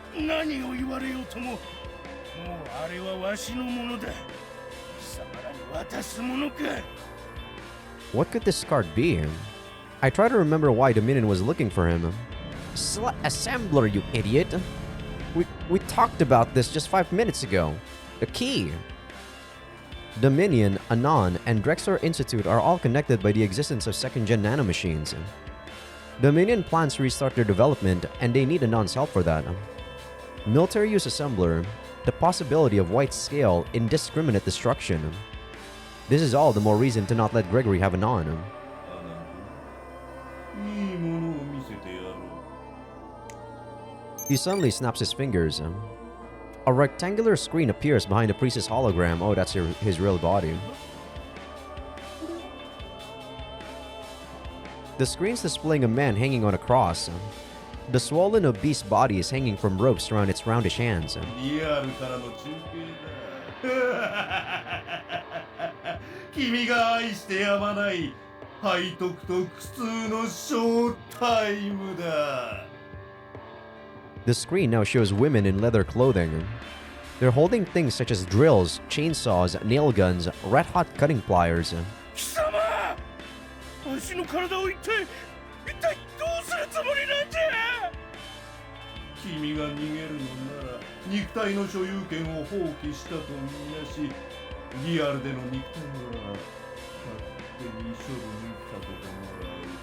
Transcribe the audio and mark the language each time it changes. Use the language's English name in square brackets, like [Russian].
[Japanese] 何を言われようとも、もうあれはわしのものだ。貴様らに渡すものか。 [English] What could this card be? I try to remember why Dominion was looking for him. Assembler, you idiot! We talked about this just 5 minutes ago. The key! Dominion, Anon, and Drexler Institute are all connected by the existence of second-gen nanomachines. Dominion plans to restart their development, and they need Anon's help for that. Military use assembler, the possibility of wide-scale, indiscriminate destruction. This is all the more reason to not let Gregory have Anon. He suddenly snaps his fingers. A rectangular screen appears behind the priest's hologram. Oh, that's his real body. The screen's displaying a man hanging on a cross. The swollen, obese body is hanging from ropes around its roundish hands. [Japanese] 君が愛してやまない背徳と苦痛のショータイムだ。 [English] The screen now shows women in leather clothing. They're holding things such as drills, chainsaws, nail guns, red-hot cutting pliers. [Japanese] 貴様、わしの体を一体どうするつもりなんじゃ。君が逃げるのなら肉体の所有権を放棄したとみなし、リアルでの肉体は勝手に処分させてもらう。